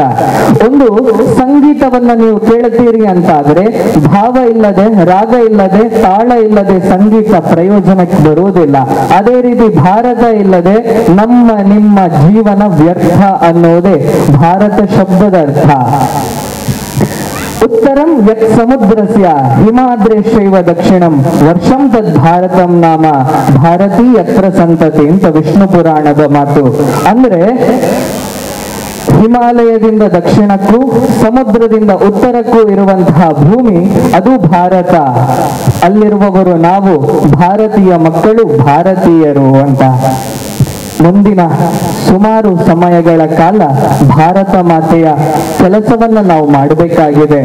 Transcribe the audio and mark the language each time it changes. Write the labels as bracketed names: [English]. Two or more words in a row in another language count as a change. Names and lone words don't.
[Kannada] ಒಂದು ಸಂಗೀತವನ್ನ ನೀವು ಕೇಳುತ್ತೀರಿ ಅಂತಾದ್ರೆ ಭಾವ ಇಲ್ಲದೆ, ರಾಗ ಇಲ್ಲದೆ, ತಾಳ ಇಲ್ಲದೆ ಸಂಗೀತ ಪ್ರಯೋಜನಕ್ಕೆ ಬರುವುದಿಲ್ಲ. ಅದೇ ರೀತಿ ಭಾರತ ಇಲ್ಲದೆ ನಮ್ಮ ನಿಮ್ಮ ಜೀವನ ವ್ಯರ್ಥ ಅನ್ನೋದೇ ಭಾರತ ಶಬ್ದದ ಅರ್ಥ. [Sanskrit] ಉತ್ತರಂ ಯತ್ ಸಮುದ್ರಸ್ಯ ಹಿಮಾದ್ರೇಶೈವ ದಕ್ಷಿಣಂ ವರ್ಷಂ ತದ್ ಭಾರತಂ ನಾಮ ಭಾರತೀ ಯತ್ರ ಸಂತತಿ [Kannada] ಅಂತ ವಿಷ್ಣು ಪುರಾಣದ ಮಾತು. ಅಂದ್ರೆ ಹಿಮಾಲಯದಿಂದ ದಕ್ಷಿಣಕ್ಕೂ ಸಮುದ್ರದಿಂದ ಉತ್ತರಕ್ಕೂ ಇರುವಂತಹ ಭೂಮಿ ಅದು ಭಾರತ. ಅಲ್ಲಿರುವವರು ನಾವು ಭಾರತೀಯ ಮಕ್ಕಳು, ಭಾರತೀಯರು ಅಂತ. ಮುಂದಿನ ಸುಮಾರು ಸಮಯಗಳ ಕಾಲ ಭಾರತ ಮಾತೆಯ ಕೆಲಸವನ್ನ ನಾವು ಮಾಡಬೇಕಾಗಿದೆ.